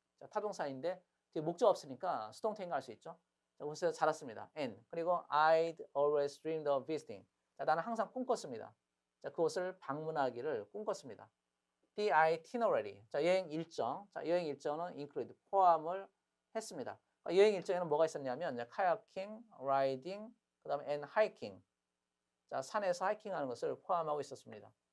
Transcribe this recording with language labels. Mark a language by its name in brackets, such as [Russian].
[Korean] 자, 타동사인데 뒤에 목적 없으니까 수동태인가 할 수 있죠. 자, 그곳에서 자랐습니다. [English] and 그리고 I'd always dreamed of visiting. [Korean] 자, 나는 항상 꿈꿨습니다. 자, 그곳을 방문하기를 꿈꿨습니다. The itinerary. 자, 여행 일정. 자, 여행 일정은 include, 포함을 했습니다. 여행 일정에는 뭐가 있었냐면 카야킹, 라이딩, 그다음에 [English] and hiking. [Korean] 자, 산에서 하이킹하는 것을 포함하고 있었습니다.